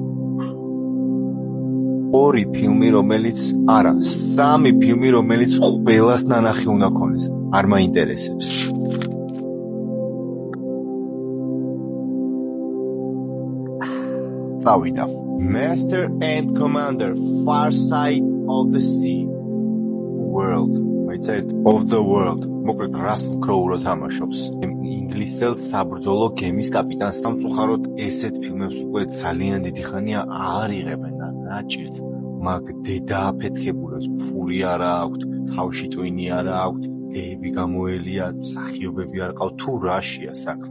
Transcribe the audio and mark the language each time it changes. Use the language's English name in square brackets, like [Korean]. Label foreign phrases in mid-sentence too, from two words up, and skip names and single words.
[Georgian] ორი ფილმი, რომელიც არა, სამი ფილმი, რომელიც ყველას ნანახი უნდა ქონდეს. არ მაინტერესებს. წავიდა. [English] Master and Commander, Far Side of the Sea. World. It's of the world. [Georgian] მოკლედ Russell Crowe-ро თამაშობს. ინგლისელ საბრძოლო გემის კაპიტანს. სამწუხაროდ ესეთ ფილმებს უკვე ძალიან დიდი ხანია არ იღებენ და ნაჭირთ. მაგ დედა აფეთქებულებს ფული არა აქვთ, თავში ტვინი არა აქვთ, გეები გამოელია, მსახიობები არ ყავთ, თუ რაშია საქმე.